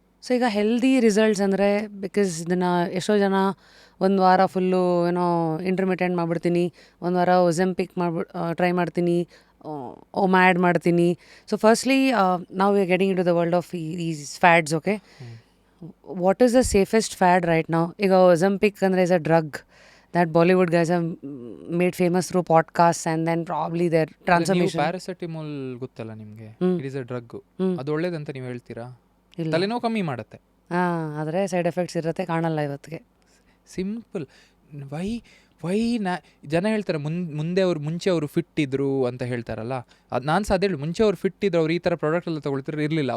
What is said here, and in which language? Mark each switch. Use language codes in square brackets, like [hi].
[kn] So ಈಗ healthy results ಅಂದರೆ, because ಇದನ್ನು ಎಷ್ಟೋ ಜನ 1 ವಾರ ಫುಲ್ಲು ಏನೋ ಇಂಟರ್ಮಿಟೆಂಟ್ ಮಾಡಿಬಿಡ್ತೀನಿ, 1 ವಾರ ಒಜೆಂಪಿಕ್ ಟ್ರೈ ಮಾಡ್ತೀನಿ, ಮ್ಯಾಡ್ ಮಾಡ್ತೀನಿ. [en] So firstly ನಾವು we are getting into the world of is fads. Okay, what is the safest fad right now? [kn] ಈಗ ಒಜೆಂಪಿಕ್ ಅಂದರೆ [en] Is a drug that Bollywood guys have made famous through podcasts and then probably their transformation. [kn] ಪ್ಯಾರಾಸೆಟಮೋಲ್ ಗೊತ್ತಲ್ಲ ನಿಮಗೆ, [en] It is a drug. [kn] ಅದು ಒಳ್ಳೇದಂತ ನೀವು ಹೇಳ್ತೀರಾ? ತಲೆನೋವು ಕಮ್ಮಿ ಮಾಡುತ್ತೆ. ಆದರೆ ಸೈಡ್ ಎಫೆಕ್ಟ್ಸ್ ಇರುತ್ತೆ, ಕಾಣಲ್ಲ ಇವತ್ತಿಗೆ. ಸಿಂಪಲ್. ವೈ ಜನ ಹೇಳ್ತಾರೆ ಮುಂಚೆ ಅವರು ಫಿಟ್ ಇದ್ರು ಅಂತ ಹೇಳ್ತಾರಲ್ಲ, ಅದು ನಾನು ಸಹ ಅದೇ ಹೇಳಿ, ಮುಂಚೆ ಅವ್ರು ಫಿಟ್ ಇದ್ರು, ಅವ್ರು ಈ ಥರ ಪ್ರಾಡಕ್ಟ್ ಎಲ್ಲ ತೊಗೊಳ್ತಾರೆ ಇರಲಿಲ್ಲ.